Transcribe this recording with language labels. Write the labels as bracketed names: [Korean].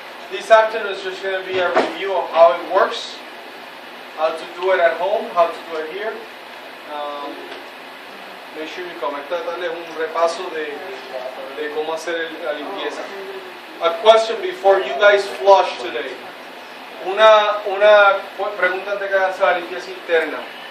[English] This afternoon is just going to be a review of how it works, how to do it at home, how to do it here. Make sure you come. [Spanish] Esta tarde es un repaso de cómo hacer la limpieza. [English] A question before you guys flush today. [Spanish] Una pregunta antes que hagas la limpieza interna.